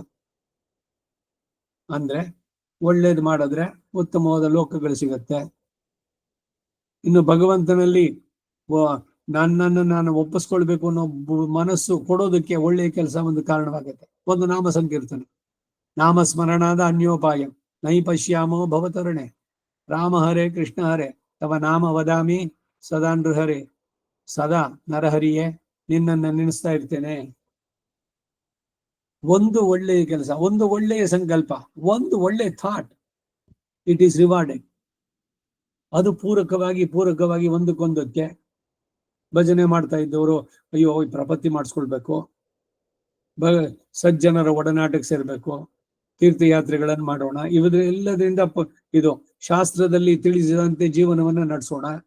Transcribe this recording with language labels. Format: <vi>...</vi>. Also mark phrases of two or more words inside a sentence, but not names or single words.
<kn>ಅಂದ್ರೆ ಒಳ್ಳೇದು ಮಾಡಿದ್ರೆ ಉತ್ತಮವಾದ ಲೋಕಗಳು ಸಿಗತ್ತೆ. ಇನ್ನು ಭಗವಂತನಲ್ಲಿ ನನ್ನನ್ನು ನಾನು ಒಪ್ಪಿಸ್ಕೊಳ್ಬೇಕು ಅನ್ನೋ ಮನಸ್ಸು ಕೊಡೋದಕ್ಕೆ ಒಳ್ಳೆಯ ಕೆಲಸ ಒಂದು ಕಾರಣವಾಗುತ್ತೆ. ಒಂದು ನಾಮ ಸಂಕೀರ್ತನೆ,</kn> <sa>ನಾಮ ಸ್ಮರಣಾದ ಅನ್ಯೋಪಾಯ ನೈಪಶ್ಯಾಮೋ ಭವತರಣೆ ರಾಮ ಹರೇ ಕೃಷ್ಣ ಹರೇ ತವ ನಾಮ ವದಾಮಿ ಸದಾ ನೃಹರೇ.</sa> <kn>ಸದಾ ನರಹರಿಯೇ ನಿನ್ನನ್ನು ನೆನೆಸ್ತಾ ಇರ್ತೇನೆ. ಒಂದು ಒಳ್ಳೆಯ ಕೆಲಸ, ಒಂದು ಒಳ್ಳೆಯ ಸಂಕಲ್ಪ, ಒಂದು ಒಳ್ಳೆಯ ಥಾಟ್,</kn> <en>it is rewarded.</en> <kn>ಅದು ಪೂರಕವಾಗಿ ಒಂದಕ್ಕೊಂದಕ್ಕೆ ಭಜನೆ ಮಾಡ್ತಾ ಇದ್ದವರು ಅಯ್ಯೋ ಪ್ರಪತ್ತಿ ಮಾಡಿಸ್ಕೊಳ್ಬೇಕು, ಸಜ್ಜನರ ಒಡನಾಟಕ್ಕೆ ಸೇರ್ಬೇಕು, ತೀರ್ಥಯಾತ್ರೆಗಳನ್ನು ಮಾಡೋಣ, ಎಲ್ಲದರಿಂದ ಇದು ಶಾಸ್ತ್ರದಲ್ಲಿ ತಿಳಿಸಿದಂತೆ ಜೀವನವನ್ನ ನಡೆಸೋಣ.</kn>